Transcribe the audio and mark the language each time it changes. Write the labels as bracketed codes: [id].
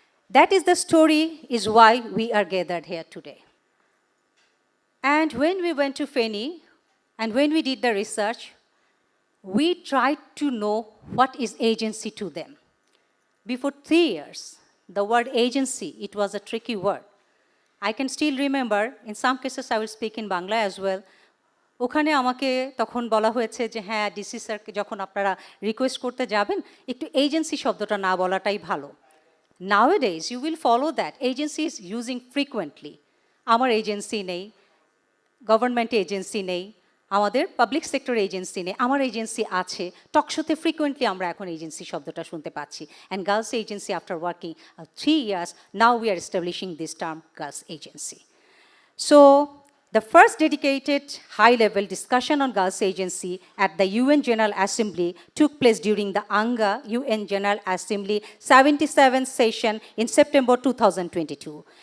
[en] That is the story, is why we are gathered here today. And when we went to Feni, and when we did the research, we tried to know what is agency to them. Before 3 years, the word agency, it was a tricky word. I can still remember, in some cases I will speak in Bangla as well, [bn] ওখানে আমাকে তখন বলা হয়েছে যে হ্যাঁ DC স্যারকে যখন আপনারা রিকোয়েস্ট করতে যাবেন একটু এজেন্সি শব্দটা না বলাটাই ভালো. [en] Nowadays, you will follow that. Agency is using frequently. [bn] আমার এজেন্সি নেই, গভর্নমেন্ট এজেন্সি নেই, আমাদের পাবলিক সেক্টর এজেন্সি নেই, আমার এজেন্সি আছে. টকশোতে ফ্রিকুয়েন্টলি আমরা এখন এজেন্সি শব্দটা শুনতে পাচ্ছি. [en] And girls agency after working 3 years, now we are establishing this term girls agency. So, the first dedicated high-level discussion on girls agency at the UN General Assembly took place during the ANGA UN General Assembly 77th session in September 2022.